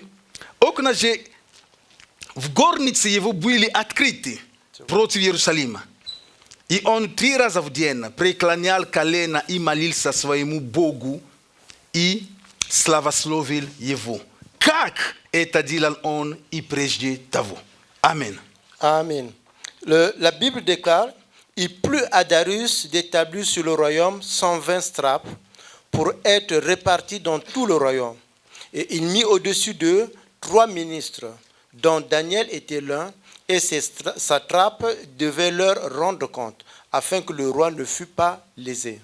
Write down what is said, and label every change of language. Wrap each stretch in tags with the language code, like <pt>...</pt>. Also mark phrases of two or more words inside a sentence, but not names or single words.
<ru>Окна же в горнице его были открыты против Иерусалима. И он 3 раза в день преклонял колено и молился своему Богу и славословил его. Как это делал он и прежде того. Amen.</ru> <fr>Amen. La Bible déclare: il plut à Darius d'établir sur le royaume 120 strapes pour être répartis dans tout le royaume. Et il mit au-dessus d'eux 3 ministres, dont Daniel était l'un, et ses satrapes devaient leur rendre compte, afin que le roi ne fût pas lésé.</fr>